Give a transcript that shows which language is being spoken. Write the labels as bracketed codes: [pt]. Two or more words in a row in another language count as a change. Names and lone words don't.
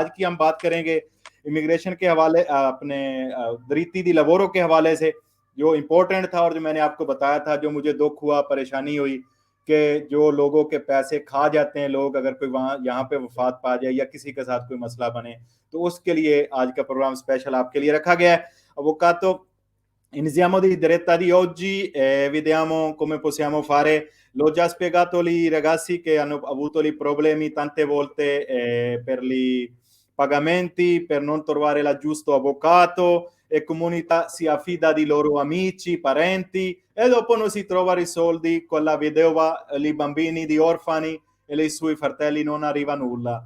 [ur] آج کی ہم بات کریں گے امیگریشن کے حوالے، اپنے [it] diritti di lavoro [ur] کے حوالے سے، جو امپورٹنٹ تھا اور جو میں نے آپ کو بتایا تھا، جو مجھے دکھ ہوا، پریشانی ہوئی کہ جو لوگوں کے پیسے کھا جاتے ہیں لوگ، اگر کوئی وہاں یہاں پہ وفات پا جائے یا کسی کے ساتھ کوئی مسئلہ بنے، تو اس کے لیے آج کا [en] program special [ur] آپ کے لیے رکھا گیا ہے. [it] Avvocato, iniziamo di diretta di oggi e vediamo come possiamo fare. L'ho già spiegato ai ragazzi che hanno avuto i problemi tante volte per i pagamenti, per non trovare il giusto avvocato, e comunità si affida di loro amici, parenti, e dopo non si trova i soldi con la vedova, i bambini di orfani e i suoi fratelli, non arriva nulla.